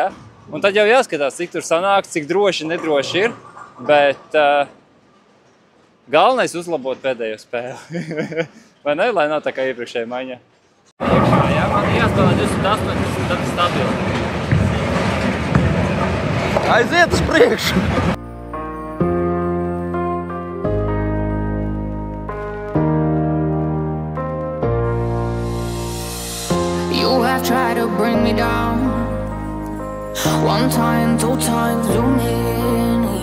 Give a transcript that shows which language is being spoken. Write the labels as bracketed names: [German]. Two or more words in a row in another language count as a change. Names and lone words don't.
[Latvian] Un tad jau jāskatās, cik tur sanāk, cik droši, nedroši ir, bet galvenais uzlabot pēdējo spēli. Vai ne, lai nav tā kā iepriekšējā maiņā? Iekšā, jā, man jāspēlē 28, tad ir stabili. Aiziet uz priekšu! [English] You have tried to bring me down 1 time, 2 times, too many.